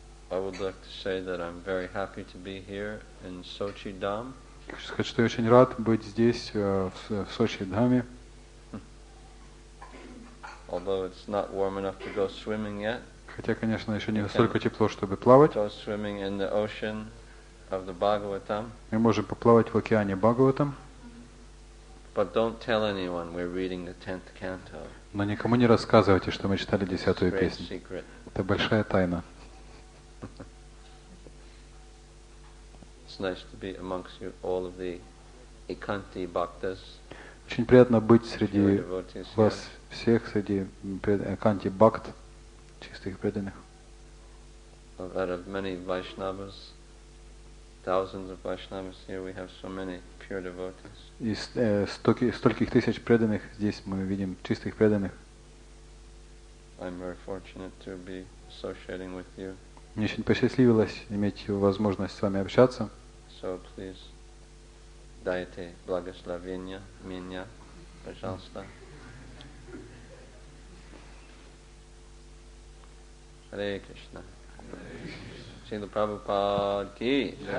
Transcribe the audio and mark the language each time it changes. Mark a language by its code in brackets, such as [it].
[en] I would like to say that I'm very happy to be here in Sochi Dham. [ru] Хочу сказать, что я очень рад быть здесь, в Сочи Dhame. [en] Although it's not warm enough to go swimming yet. [ru] Хотя, конечно, еще не настолько тепло, чтобы плавать. [en] Go swimming in the ocean of the Bhagavatam. [ru] Мы можем поплавать в океане Бхагаватам. [en] But don't tell anyone we're reading the 10th canto. [ru] Но никому не рассказывайте, что мы читали 10-ю [en] Great [ru] песню. [en] secret. [ru] Это большая тайна. [en] It's nice to be amongst you, all of the Ekanti Bhaktas. [ru] Очень приятно быть [en] Pure [ru] среди [en] devotees [ru] вас [en] here. [ru] всех, среди Канти Бхакт, чистых преданных. [en] Out of many Vaishnavas, thousands of Vaishnavas here, we have so many pure devotees. [ru] Из стольких тысяч преданных здесь мы видим чистых преданных. [en] I'm very fortunate to be associating with you. [ru] Мне очень посчастливилось иметь возможность с вами общаться. [en] So please, [ru] дайте благословения меня, пожалуйста. Харе Кришна. Шрила Прабхупад ки.